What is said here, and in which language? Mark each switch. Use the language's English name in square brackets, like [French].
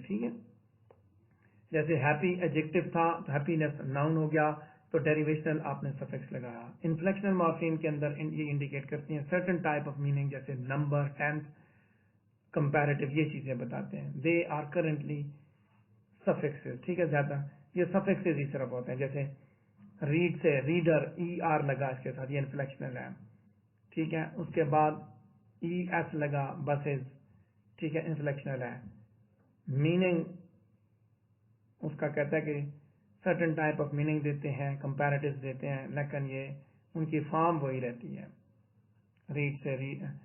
[Urdu] ٹھیک ہے, جیسے ہیپی ایڈجیکٹو تھا تو ہیپینس ناؤن ہو گیا, تو ڈیریویشنل آپ نے سفکس لگایا. انفلیکشنل مارفیم کے اندر یہ انڈیکیٹ کرتی ہیں [English] certain type of meaning, [Urdu] جیسے نمبر, ٹینس, comparative یہ چیزیں بتاتے ہیں. [English] They are currently suffixes. [Urdu] ٹھیک ہے, زیادہ یہ suffixes ہی صرف ہوتے ہیں. جیسے ریڈ سے ریڈر ER لگا اس کے ساتھ, یہ انفلیکشنل ہے. ٹھیک ہے, اس کے بعد ES لگا بسز, ٹھیک ہے, انفلیکشنل ہے. میننگ اس کا کہتا ہے کہ [English] certain type of meaning [Urdu] دیتے ہیں, کمپیریٹیو دیتے ہیں, لیکن یہ ان کی فارم وہی رہتی ہے, ریڈ سے ریڈ.